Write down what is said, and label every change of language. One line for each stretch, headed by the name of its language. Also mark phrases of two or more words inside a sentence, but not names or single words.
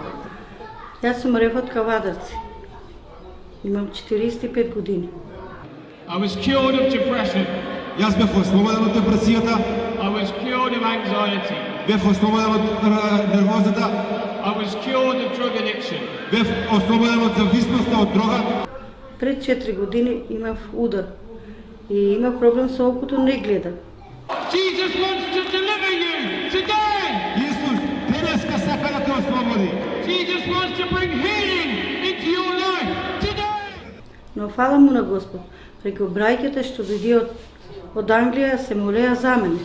Macedonian: Јас сум Рефот Кавадарци. Имам 45 години.
English: I was cured of depression.
Macedonian: Јас бев ослободен од депресијата.
English: I was cured of anxiety.
Macedonian: Бев ослободен од нервозата.
English: I was cured of drug addiction.
Macedonian: Бев ослободен од зависноста од дрога. Пред 4 години имав удар и имав проблем со окото, не гледам.
English: Jesus wants to deliver you today.
Macedonian: Исус денеска сака да те ослободи.
English: Jesus wants to bring healing into your life today.
Macedonian: Но фала му на Господ, преку браќата што дојдеа од Англија се молеа за мене.